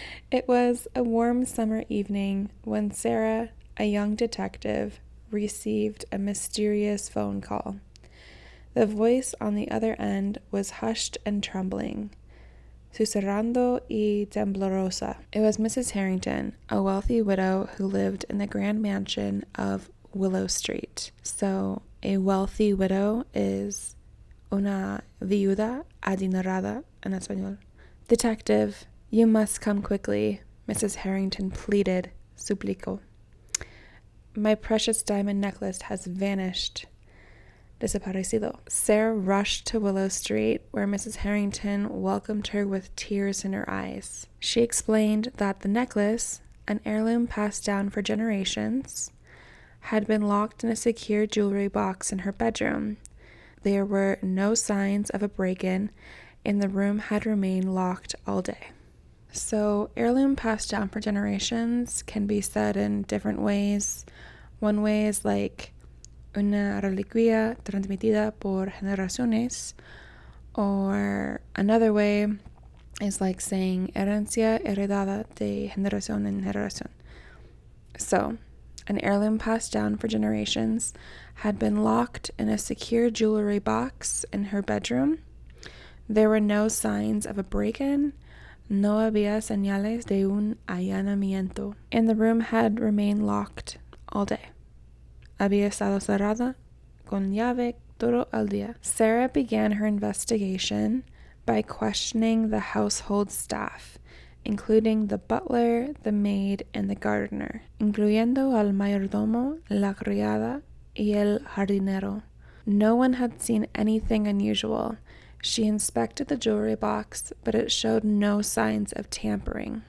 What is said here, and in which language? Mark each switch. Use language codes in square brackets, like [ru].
[en] It was a warm summer evening when Sarah, a young detective, received a mysterious phone call. The voice on the other end was hushed and trembling. Susurrando y temblorosa. It was Mrs. Harrington, a wealthy widow who lived in the grand mansion of Willow Street. So, a wealthy widow is una viuda adinerada en español. Detective, you must come quickly, Mrs. Harrington pleaded, suplicó. My precious diamond necklace has vanished. Desaparecido. Sarah rushed to Willow Street, where Mrs. Harrington welcomed her with tears in her eyes. She explained that the necklace, an heirloom passed down for generations, had been locked in a secure jewelry box in her bedroom. There were no signs of a break-in, and the room had remained locked all day. So, heirloom passed down for generations can be said in different ways. One way is like una reliquia transmitida por generaciones, or another way is like saying herencia heredada de generación en generación. So, an heirloom passed down for generations had been locked in a secure jewelry box in her bedroom. There were no signs of a break-in, no había señales de un allanamiento, and the room had remained locked all day. [es] Había estado cerrada con llave todo el día. [en] Sarah began her investigation by questioning the household staff, including the butler, the maid, and the gardener, incluyendo al mayordomo, la criada, y el jardinero. No one had seen anything unusual. She inspected the jewelry box, but it showed no signs of tampering.